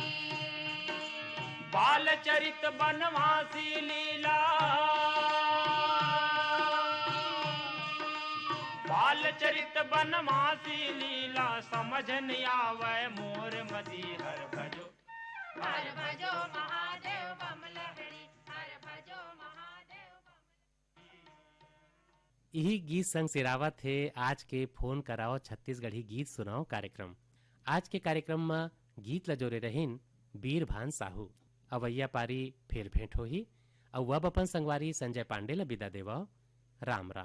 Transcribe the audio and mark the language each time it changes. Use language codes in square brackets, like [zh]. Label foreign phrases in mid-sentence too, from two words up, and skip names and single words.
[hne] बाल चरित बनवासी लीला, बाल चरित बनवासी लीला, समझ नहीं आवे मोर मती। हर भजो महादेव बम लहरी, हर भजो महादेव बम। यही गीत संग सिरावत है आज के फोन कराओ छत्तीसगढ़ी गीत सुनाओ कार्यक्रम। आज के कार्यक्रम में गीत लजोरे रहीन बीरभान साहू। अवैया पारी फिर भेंट होही। अब अपन संगवारी संजय पांडे ल विदा देवा।